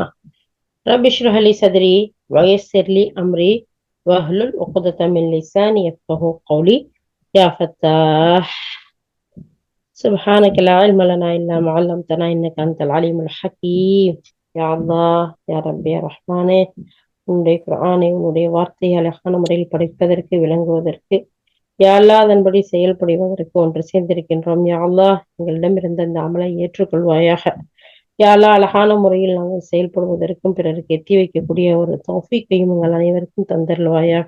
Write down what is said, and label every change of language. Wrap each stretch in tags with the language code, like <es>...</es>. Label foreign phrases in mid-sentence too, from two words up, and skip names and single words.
<ar>رب اشرح لي صدري ويسر لي أمري واحلل عقدة من لساني يفقهوا قولي. يا فتاح سبحانك لا علم لنا إلا ما علمتنا إنك أنت العليم الحكيم. يا الله يا ربي يا رحمانே,</ar> <ta>உன்னுடைய குர்ஆனை உன்னுடைய வார்த்தையை அழகான முறையில் படிப்பதற்கு விளங்குவதற்கு</ta> <ar>يا الله</ar> <ta>அதன்படி செயல்படுவதற்கு ஒன்று சேர்ந்திருக்கின்றோம்.</ta> <ar>يا الله</ar> <ta>எங்களிடமிருந்த இந்த அமலை ஏற்றுக்கொள்வாயாக.</ta> <ar>يا الله</ar> <ta>அழகான முறையில் நாங்கள் செயல்படுவதற்கும் பிறருக்கு எத்தி வைக்கக்கூடிய ஒரு தௌஃபீக்கையும் எங்கள் அனைவருக்கும் தந்தருள்வாயாக.</ta>